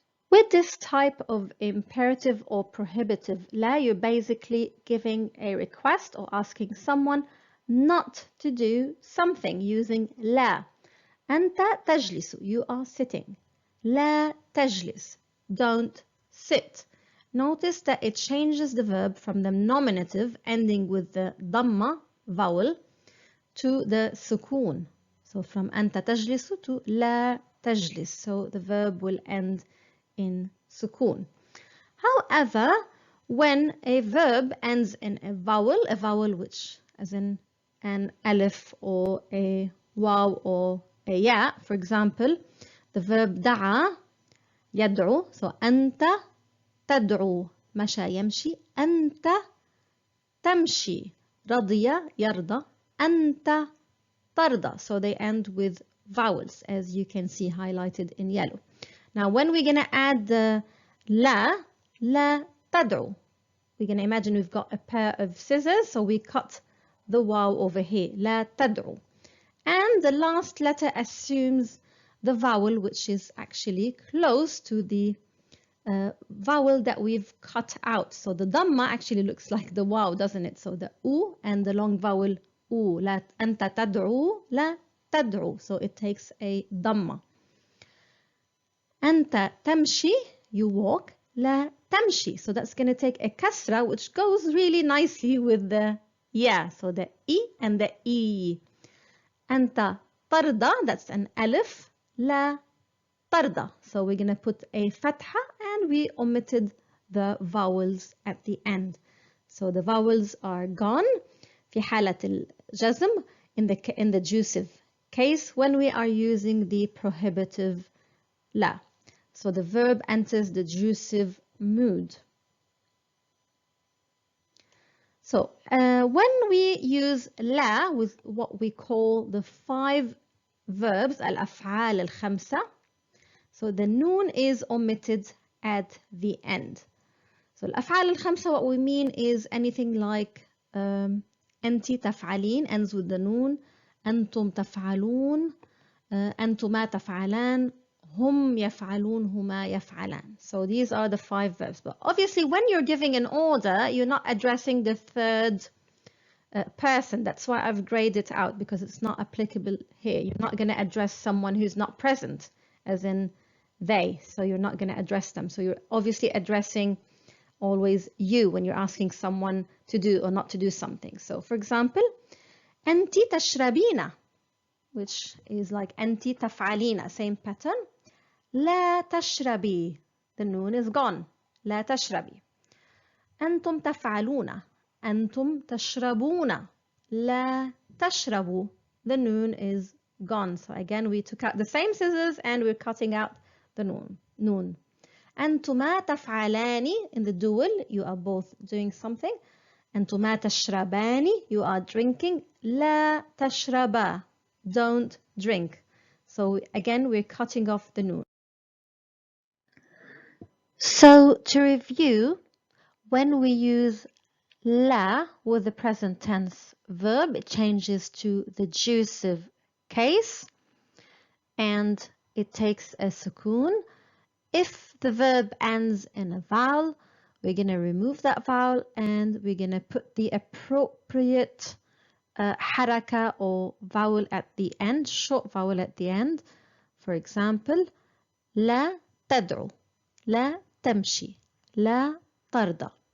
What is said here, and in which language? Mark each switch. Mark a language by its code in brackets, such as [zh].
[en] With this type of imperative or prohibitive لا, you're basically giving a request or asking someone not to do something using لا. [ar] أنت تجلس, [en] you are sitting. [ar] لا تجلس, [en] don't sit. Notice that it changes the verb from the nominative ending with the dhamma vowel to the sukun. So from [ar] أنت تجلس [en] to [ar] لا تجلس. [en] So the verb will end in sukun. However, when a verb ends in a vowel which as in an alif or a waw or a ya, for example, the verb [ar] دعا يدعو, [en] so [ar] أنت تدعو مشى يمشي, أنت تمشي رضي يرضى, أنت ترضى. [en] So they end with vowels, as you can see highlighted in yellow. Now, when we're going to add the [ar] لا تدعو, [en] we're going to imagine we've got a pair of scissors, so we cut the waw over here, لا تدعو. And the last letter assumes the vowel, which is actually close to the vowel that we've cut out. So the dhamma actually looks like the waw, doesn't it? So the u and the long vowel u, [ar] لا أنت تدعو لا تدعو. [en] So it takes a dhamma. [ar] أنت تمشي, [en] you walk, [ar] لا تمشي. [en] So that's going to take a kasra, which goes really nicely with the ya. So the I and the I. [ar] أنت ترضى, [en] that's an alif, [ar] لا ترضى. [en] So we're going to put a fatha, and we omitted the vowels at the end. So the vowels are gone. [ar] في حالة الجزم, [en] in the jussive case, when we are using the prohibitive لا. So the verb enters the jussive mood. So when we use لا with what we call the 5 verbs, الأفعال الخمسة, so the noon is omitted at the end. [ar] So الأفعال الخمسة, [en] what we mean is anything like [ar] أنتِ تفعلين [en] ends with the noon, [ar] أنتم تفعلون, أنتما تفعلان, هم يفعلون, هما يفعلان. [en] So these are the 5 verbs. But obviously when you're giving an order, you're not addressing the third person. That's why I've graded it out, because it's not applicable here. You're not going to address someone who's not present, as in they. So you're not going to address them. So you're obviously addressing always you when you're asking someone to do or not to do something. So for example, [ar] أنتِ تشربين, [en] which is like [ar] أنتِ تفعلين, [en] same pattern. [ar] لا تشربي, [en] the noon is gone. [ar] لا تشربي. أنتم تفعلون, أنتم تشربون. لا تشربوا, [en] the noon is gone. So again, we took out the same scissors and we're cutting out the noon. [ar] أنتما تفعلان, [en] in the dual, you are both doing something. [ar] أنتما تشربان, [en] you are drinking. [ar] لا تشربا, [en] don't drink. So again, we're cutting off the noon. So to review, when we use la with the present tense verb, it changes to the jussive case and it takes a sukun. If the verb ends in a vowel, we're going to remove that vowel and we're going to put the appropriate haraka or vowel at the end, short vowel at the end. For example, [ar] لا تدعو, لا تمشي, لا ترضى.